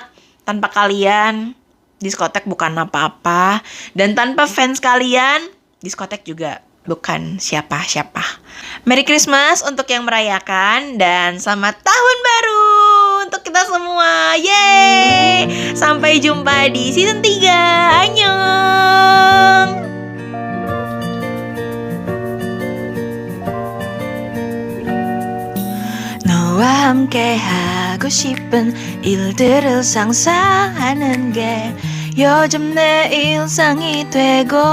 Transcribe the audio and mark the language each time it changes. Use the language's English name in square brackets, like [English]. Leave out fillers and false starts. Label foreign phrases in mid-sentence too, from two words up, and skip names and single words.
[Indonesian] Tanpa kalian, diskotek bukan apa-apa. Dan tanpa fans kalian, diskotek juga bukan siapa-siapa. Merry Christmas untuk yang merayakan, dan selamat tahun baru untuk kita semua. Yeay! Sampai jumpa di season 3. [Korean] Annyeong! 너와 함께 하고 싶은 일들을 상상하는 게 요즘 내 일상이 되고,